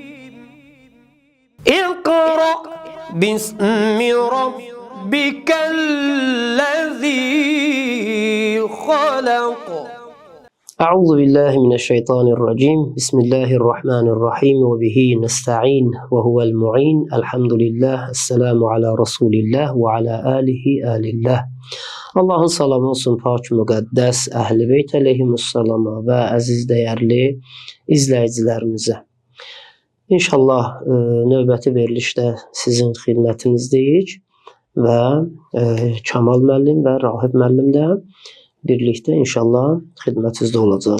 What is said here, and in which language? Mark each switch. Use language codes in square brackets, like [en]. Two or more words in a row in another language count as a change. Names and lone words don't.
[ar] اقرأ باسم ربك الذي خلق. أعوذ بالله من الشيطان الرجيم. بسم الله الرحمن الرحيم وبه نستعين وهو المعين. Elhamdülillah. السلام على رسول الله وعلى آل الله. [az] Allah'ın salamı olsun pak müqəddəs Əhl-i Beyt əleyhimussalama və əziz dəyərli izləyicilərimizə. İnşallah növbəti verilişdə sizin xidmətinizdəyik və Kamal müəllim və Rahib müəllim də birlikdə inşallah xidmətinizdə olacaq.